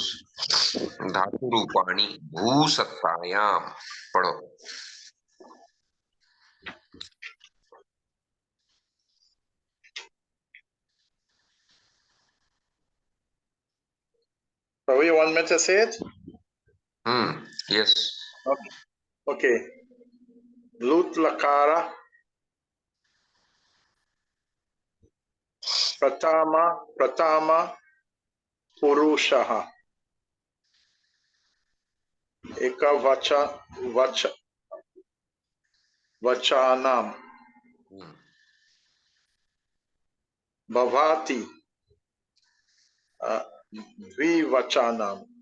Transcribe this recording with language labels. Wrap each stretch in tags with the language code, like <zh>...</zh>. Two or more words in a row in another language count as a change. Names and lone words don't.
<sa>Dhatu Rupani Bhu Sattayam.</sa> <hi>Padho.</hi> <en>Prabhu, you want me to say it? Yes.</en> <sa>Okay. Lut Lakara. Pratama Purushaha. Eka Vachanam. Bhavati. Dvivachanam.</sa>